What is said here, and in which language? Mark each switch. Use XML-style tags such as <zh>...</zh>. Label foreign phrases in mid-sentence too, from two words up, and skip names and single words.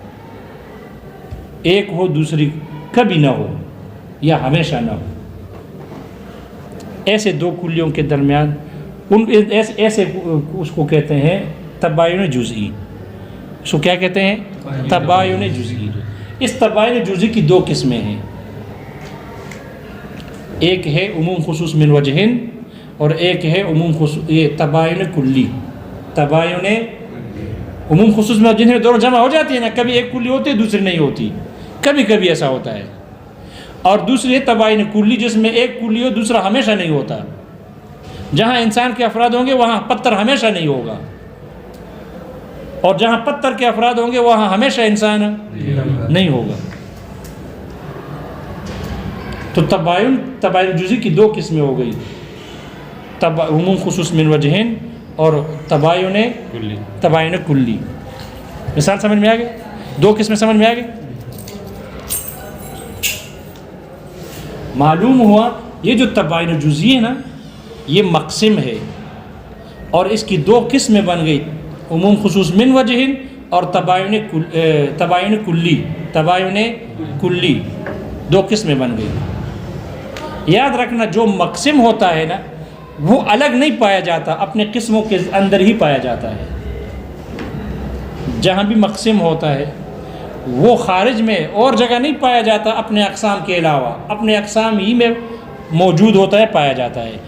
<ur>ایک ہو دوسری کبھی نہ ہو یا ہمیشہ نہ ہو، ایسے دو کلیوں کے درمیان ایسے اس کو کہتے ہیں تباین جزئی، اس کو کیا کہتے ہیں؟ تباین جزئی۔ اس تباین جزئی کی دو قسمیں ہیں، ایک ہے عموم خصوص من وجہن اور ایک ہے عموم خصوص، یہ تباین کلی، تباین عموم خصوص من وجہن دونوں جمع ہو جاتی ہے نا، کبھی ایک کلی ہوتی ہے دوسری نہیں ہوتی، کبھی کبھی ایسا ہوتا ہے، اور دوسری ہے تباین کلی جس میں ایک کلی ہو دوسرا ہمیشہ نہیں ہوتا، جہاں انسان کے افراد ہوں گے وہاں پتھر ہمیشہ نہیں ہوگا، اور جہاں پتھر کے افراد ہوں گے وہاں ہمیشہ انسان نہیں ہوگا۔ تو تباین جزئی کی دو قسمیں ہو گئی، عموم خصوص من وجہن اور تباین کلی۔ مثال سمجھ میں آ گئی؟ دو قسمیں سمجھ میں آ گئی؟ معلوم ہوا یہ جو تباین جزئی ہے نا یہ مقسم ہے، اور اس کی دو قسمیں بن گئی، عموم خصوص من وجہن اور تباین کلی، دو قسمیں بن گئی۔ یاد رکھنا جو مقسم ہوتا ہے نا وہ الگ نہیں پایا جاتا، اپنے قسموں کے اندر ہی پایا جاتا ہے، جہاں بھی مقسم ہوتا ہے وہ خارج میں اور جگہ نہیں پایا جاتا اپنے اقسام کے علاوہ، اپنے اقسام ہی میں موجود ہوتا ہے، پایا جاتا ہے۔</ur>